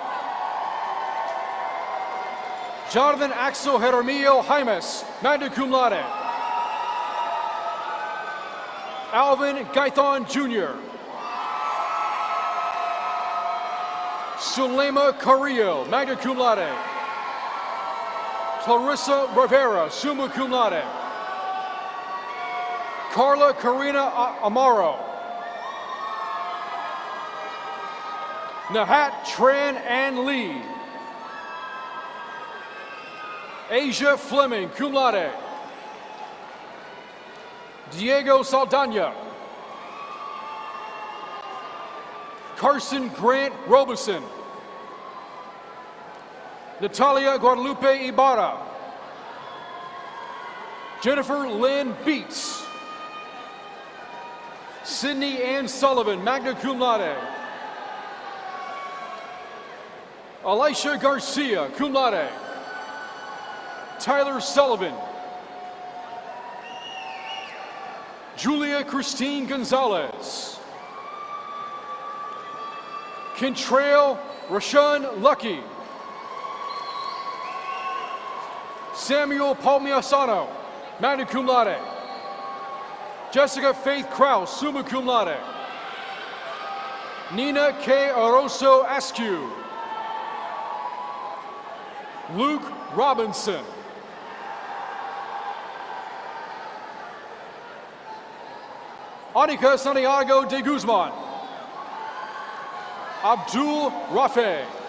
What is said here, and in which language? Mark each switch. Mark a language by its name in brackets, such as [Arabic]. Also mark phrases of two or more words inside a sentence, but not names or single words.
[English] Jonathan Axel Jaramillo Jaimes, [Latin] magna cum laude. [English] Alvin Gaithon Jr. Sulema Carrillo, [Latin] magna cum laude. [English] Clarissa Rivera, [Latin] summa cum laude. [English] Carla Karina Amaro. Nahat Tran Ann Lee. Asia Fleming, [Latin] cum laude. [English] Diego Saldana. Carson Grant Robeson. Natalia Guadalupe Ibarra. Jennifer Lynn Beats. Sydney Ann Sullivan, [Latin] magna cum laude. [English] Elisha Garcia, [Latin] cum laude. [English] Tyler Sullivan. Julia Christine Gonzalez. Kentrail Rashawn Lucky. Samuel Palmiasano, [Latin] magna cum laude. [English] Jessica Faith Kraus, [Latin] summa cum laude. [English] Nina K. Aroso Askew. Luke Robinson. Anika Santiago de Guzman. Abdul Rafe.